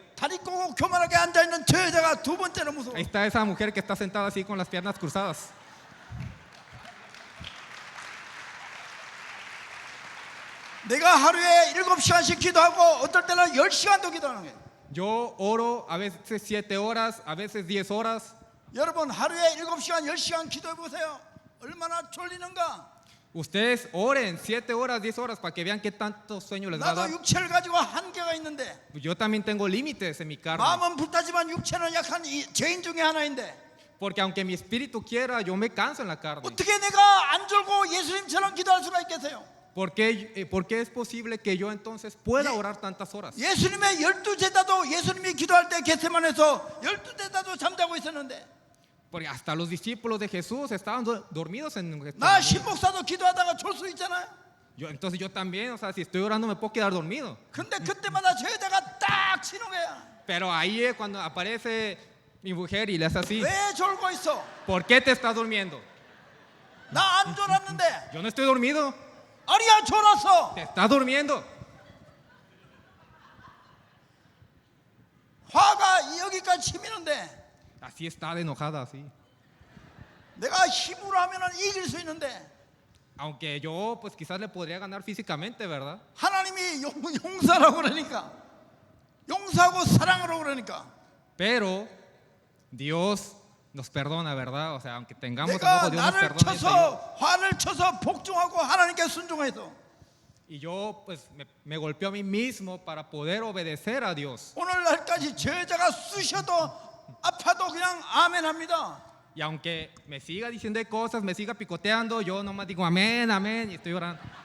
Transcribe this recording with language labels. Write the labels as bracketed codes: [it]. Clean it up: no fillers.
[ko] 다리 꼬고 교만하게 앉아 있는 저 여자가 두 번째로 무서워. [es] Ahí está esa mujer que está sentada así con las piernas cruzadas. [ko] 내가 하루에 7시간씩 기도하고 어떨 때는 10시간도 기도하는 거예요. [es] Yo oro a veces 7 horas, a veces 10 horas. [ko] 여러분 하루에 7시간 10시간 기도해 보세요. 얼마나 졸리는가. [es] Ustedes oren 7 horas, 10 horas para que vean qué tanto sueño les va a [ko] 나도 [es] dar. [ko] 육체를 가지고 한계가 있는데 [es] Yo también tengo límites en mi carne. [ko] 마음은 불타지만 육체는 약한 이 죄인 중에 하나인데 [es] Porque aunque mi espíritu quiera, yo me canso en la carne. [ko] 어떻게 내가 안 졸고 예수님처럼 기도할 수가 있겠어요? [es] ¿Por qué es posible que yo entonces pueda orar tantas horas? [ko] 예수님의 12제자도 예수님이 기도할 때 겟세마네에서 12제자도 잠자고 있었는데 [es] Porque hasta los discípulos de Jesús estaban dormidos en [ko] 나 신목사도 기도하다가 졸 수 있잖아요. [es] Entonces yo también, o sea, si estoy orando me puedo quedar dormido. [ko] 근데 그때마다 저 여자가 딱 치는 거야. [es] Pero ahí es cuando aparece mi mujer y le hace así. [ko] 왜 졸고 있어? [es] ¿Por qué te estás durmiendo? [ko] 나 안 졸았는데. [es] Yo no estoy dormido. [ko] 아니야 졸았어. [es] Te estás durmiendo. [ko] 화가 여기까지 치미는데 [es] Así está de enojada, así. [ko] 내가 힘으로 하면은 이길 수 있는데 [es] Aunque yo pues quizás le podría ganar físicamente, ¿verdad? [ko] 하나님이 용서라고 그러니까 용서하고 사랑으로 그러니까 [es] Pero Dios nos perdona, ¿verdad? O sea, aunque tengamos [ko] 내가 [es] enojo, Dios nos [ko] 나를 [es] perdona. [ko] 쳐서 화를 쳐서 복종하고 하나님께 순종해서 [es] Y yo pues me golpeo a mí mismo para poder obedecer a Dios. [ko] 오늘날까지 저 여자가 쑤셔도 아파도 그냥 아멘합니다. [es] Y aunque me siga diciendo cosas, me siga picoteando, yo nomás digo amén, amén, y estoy orando.